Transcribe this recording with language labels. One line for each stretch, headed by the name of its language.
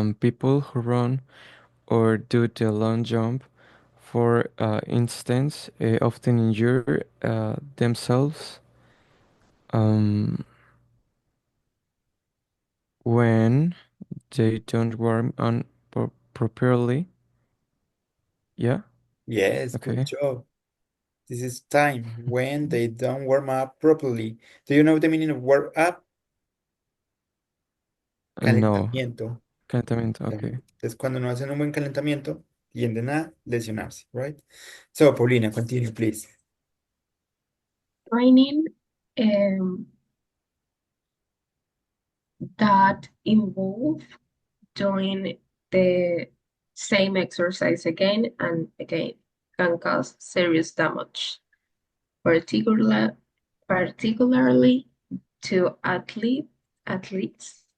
English: People who run or do the long jump, for instance, often injure themselves um, when they don't warm on properly. Yeah. Yes, good Okay. job. This is time when they don't warm up properly. Do you know the meaning of warm up? No.
Spanish: Calentamiento. Calentamiento. Okay. Entonces, cuando no hacen un buen calentamiento, tienden a lesionarse, right?
English: So, Paulina, continue, please. Training um, that involve doing the same exercise again and again can cause serious damage, particular, particularly to athletes